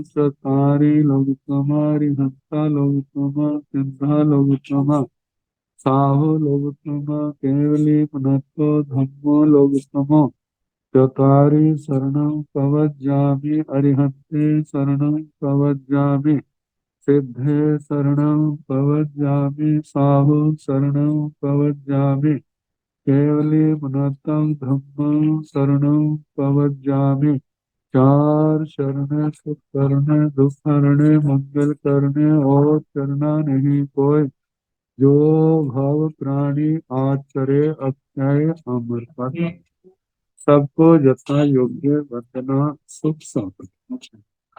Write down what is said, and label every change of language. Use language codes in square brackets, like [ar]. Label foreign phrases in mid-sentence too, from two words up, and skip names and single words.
[pra] चतारी लोकतमा रिहंता लोकतमा सिद्धा लोकतमा साहु लोकतमा केवली मनत्व धम्म लोकतमा चतारी शरणं पवज्जामि अरिहन्ते शरणं पवज्जामि सिद्धे शरणं पवज्जामि साहु शरणं पवज्जामि केवली मनतं धम्मं शरणं पवज्जामि। [hi] चार शरण सुख करने दुख हरने मंगल करने और चरना नहीं कोई जो भव प्राणी आचरे अक्षय अमर पद सबको यथा योग्य वंदना सुख संपत्ति।